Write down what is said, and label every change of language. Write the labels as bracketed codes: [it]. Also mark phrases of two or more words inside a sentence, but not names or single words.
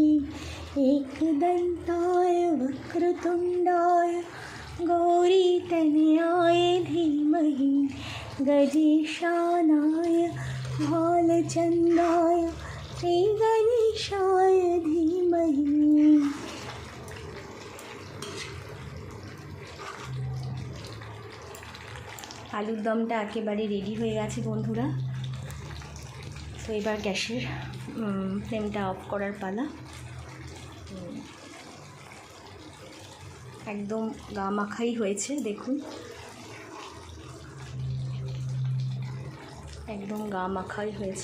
[sa] एकदन्ताय वक्रतुण्डाय गौरीतनयाय धीमहि गणेशानाय भालचन्द्राय श्रीगणेशाय धीमहि [bn] আলুর দমটা একেবারে রেডি হয়ে গেছে বন্ধুরা। তো এবার গ্যাসের ফ্লেমটা অফ করার পালা। একদম গা মাখাই হয়েছে, দেখুন একদম গা মাখাই হয়েছে।